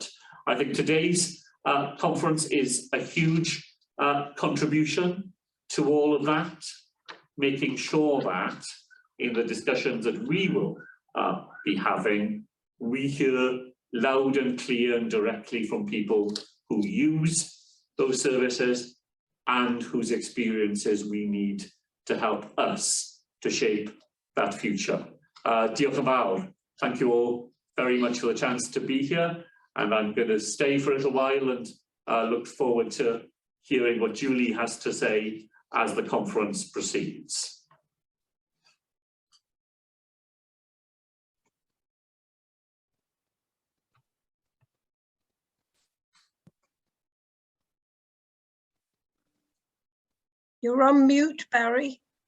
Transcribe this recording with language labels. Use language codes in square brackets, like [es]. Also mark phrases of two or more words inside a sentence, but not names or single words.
[en] I think today's conference is a huge contribution to all of that, making sure that in the discussions that we will be having, we hear loud and clear and directly from people who use those services and whose experiences we need to help us to shape that future. [cy] Diolch yn fawr. [en] Thank you all very much for the chance to be here, and I'm going to stay for a little while and look forward to hearing what Julie has to say as the conference proceeds. You're on mute, Barry.